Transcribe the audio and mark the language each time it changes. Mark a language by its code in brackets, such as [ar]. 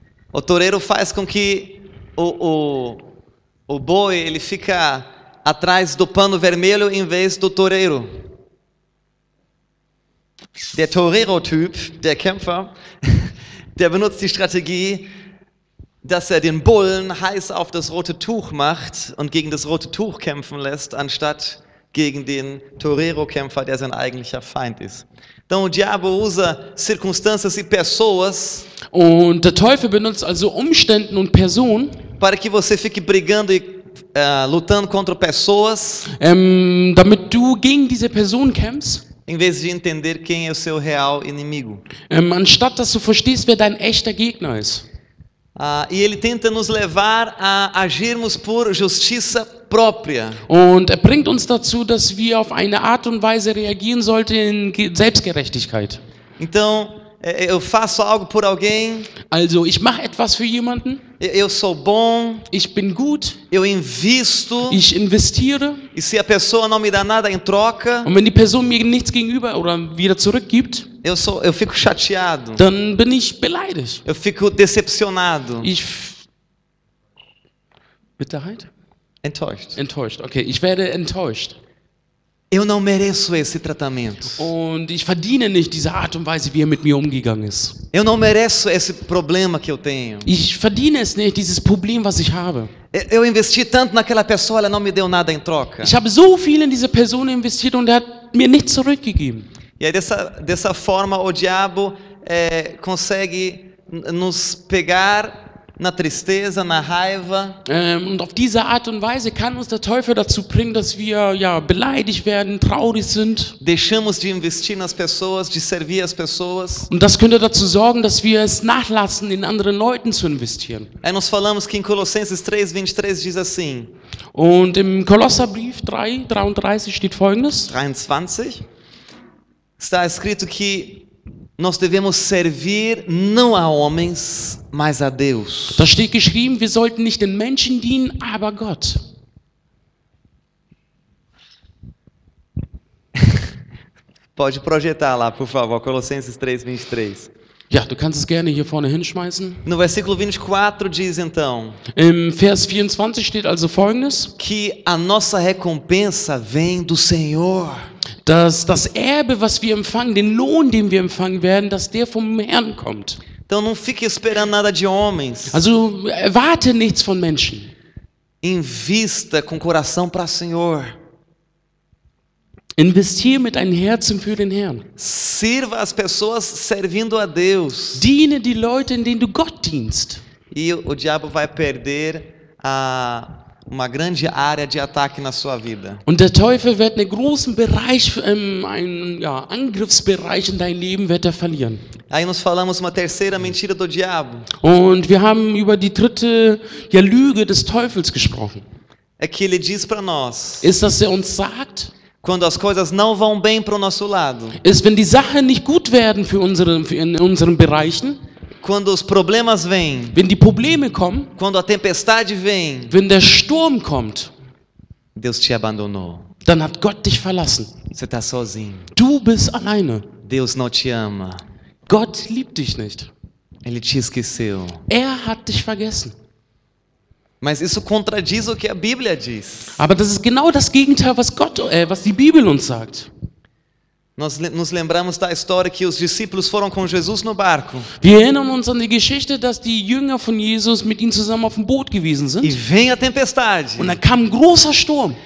[pt] O toureiro faz com que o boi ele fica atrás do pano vermelho em vez do toureiro. [de] Der Torero-Typ, der Kämpfer, der benutzt die Strategie, dass er den Bullen heiß auf das rote Tuch macht und gegen das rote Tuch kämpfen lässt, anstatt gegen den Torero-Kämpfer, der sein eigentlicher Feind ist. [pt] Então, o diabo usa circunstâncias e pessoas [de] Und der Teufel benutzt also Umständen und Personen, [pt] para que você fique brigando e lutando contra pessoas, [de] damit du gegen diese Person kämpfst, [pt] em vez de entender quem é o seu real inimigo. [de] anstatt dass du verstehst, wer dein echter Gegner ist. [pt] E ele tenta nos levar a agirmos por justiça própria. [de] Und er bringt uns dazu, dass wir auf eine Art und Weise reagieren sollten in Selbstgerechtigkeit. [pt] Então, eu faço algo por alguém, [de] Also, ich mache etwas für jemanden, [pt] eu sou bom, [de] ich bin gut, [pt] eu invisto, [de] ich investiere, [pt] e se a pessoa não me dá nada em troca, [de] und wenn die Person mir nichts gegenüber oder wieder zurückgibt, [pt] eu fico chateado, [de] dann bin ich beleidigt. [pt] eu fico decepcionado, [de] Bitterheit? enttäuscht. Enttäuscht, okay, ich werde enttäuscht. [pt] Eu não mereço esse tratamento. [de] Und ich verdiene nicht diese Art und Weise, wie er mit mir umgegangen ist. [pt] Eu não mereço esse problema que eu tenho. [de] Ich verdiene es nicht, dieses Problem, was ich habe. [pt] Eu investi tanto naquela pessoa, ela não me deu nada em troca. [de] Ich habe so viel in diese Person investiert und er hat mir nichts zurückgegeben. [pt] E aí dessa forma o diabo consegue nos pegar na tristeza, na raiva. [de] Und auf diese Art und Weise kann uns der Teufel dazu bringen, dass wir beleidigt werden, traurig sind. [pt] Deixamos de investir nas pessoas, de servir as pessoas. [de] Und das könnte dazu sorgen, dass wir es nachlassen, in anderen Leuten zu investieren. [pt] Aí nós falamos que em Colossenses 3:23 diz assim, [de] Und im Kolosserbrief 3:33 steht Folgendes. [pt] 23, está escrito que nós devemos servir não a homens, mas a Deus. [de] Da steht geschrieben, wir sollten nicht den Menschen dienen, aber Gott. [pt] Pode projetar lá, por favor, Colossenses 3:23. [de] Ja, du kannst es gerne hier vorne hinschmeißen. [pt] No versículo 24 diz então [de] Im Vers 24 steht also Folgendes, [pt] que a nossa recompensa vem do Senhor. [de] dass das Erbe, was wir empfangen, den Lohn, den wir empfangen werden, dass der vom Herrn kommt. [pt] Então não fique esperando nada de homens. [de] Also erwarte nichts von Menschen. [pt] Invista com o coração para o Senhor. [de] Investiere mit deinem Herzen für den Herrn. [pt] Sirva as pessoas servindo a Deus. [de] Diene die Leute, in denen du Gott dienst. [pt] E o diabo vai perder uma grande área de ataque na sua vida. [de] Und der Teufel wird einen großen Bereich, einen Angriffsbereich in dein Leben wird er verlieren. [pt] Aí nós falamos uma terceira mentira do diabo. [de] Und wir haben über die dritte Lüge des Teufels gesprochen. [pt] É que ele diz para nós, [de] Ist, dass er uns sagt, [pt] quando as coisas não vão bem para o nosso lado, [de] ist, wenn die Sachen nicht gut werden in unseren Bereichen, [pt] quando os problemas vêm, [de] wenn die Probleme kommen, [pt] quando a tempestade vem, [de] wenn der Sturm kommt, [pt] Deus te abandonou. [de] dann hat Gott dich verlassen. [pt] Você está sozinho. [de] Du bist alleine. [pt] Deus não te ama. [de] Gott liebt dich nicht. [pt] Ele te esqueceu. [de] Er hat dich vergessen. [pt] Mas isso contradiz o que a Bíblia diz. [de] Aber das ist genau das Gegenteil, was die Bibel uns sagt. [pt] Nós nos lembramos da história que os discípulos foram com Jesus no barco. [de] Wir erinnern uns an die Geschichte, dass die Jünger von Jesus mit ihm zusammen auf dem Boot gewesen [pt] E [de] sind. [pt] vem a tempestade. [de] Und dann kam ein großer Sturm.